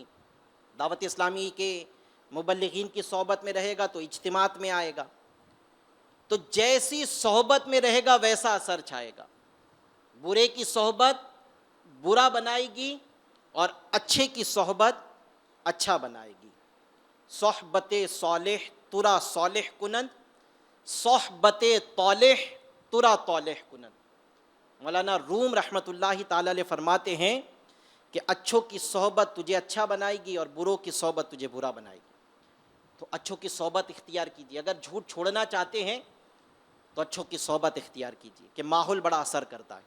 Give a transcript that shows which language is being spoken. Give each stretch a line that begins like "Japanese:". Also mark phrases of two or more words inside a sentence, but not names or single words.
Urdu: دعوت اسلامی کے مبلغین کی صحبت میں رہے گا تو اجتماعات میں آئے گا، تو جیسی صحبت میں رہے گا ویسا اثر چھائے گا۔ برے کی صحبت برا بنائے گی اور اچھے کی صحبت اچھا بنائے گی۔
Persian: صحبت صالح ترا صالح کنند، صحبت طالح ترا طالح کنند۔
Urdu: مولانا روم
Arabic: رحمۃ اللہ تعالی علیہ
Urdu: فرماتے ہیں کہ اچھوں کی صحبت تجھے اچھا بنائے گی اور بروں کی صحبت تجھے برا بنائے گی۔ تو اچھوں کی صحبت اختیار کیجیے، اگر جھوٹ چھوڑنا چاہتے ہیں تو اچھوں کی صحبت اختیار کیجیے کہ ماحول بڑا اثر کرتا ہے۔